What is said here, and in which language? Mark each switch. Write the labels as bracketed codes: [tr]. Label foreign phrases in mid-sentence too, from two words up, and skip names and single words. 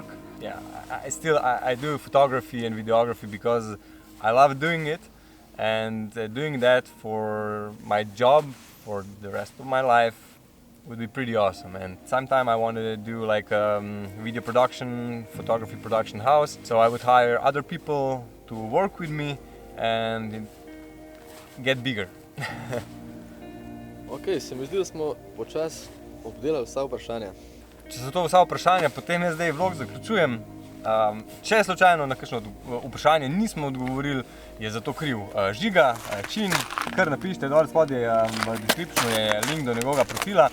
[en] Yeah, I do photography and videography because I love doing it, and doing that for my job for the rest of my life would be pretty awesome. And sometime I wanted to do like video production, photography production house, so I would hire other people to work with me and get bigger. [sl] Ok, se mi zdi, da smo počasi obdelali vsa vprašanja. Če so to vsa vprašanja, potem jaz zdaj vlog zaključujem. Če slučajno na kakšno vprašanje nismo odgovorili, je za to kriv Žiga, Čin. Kar napišite dol spodaj v descriptionu je link do njegovega profila.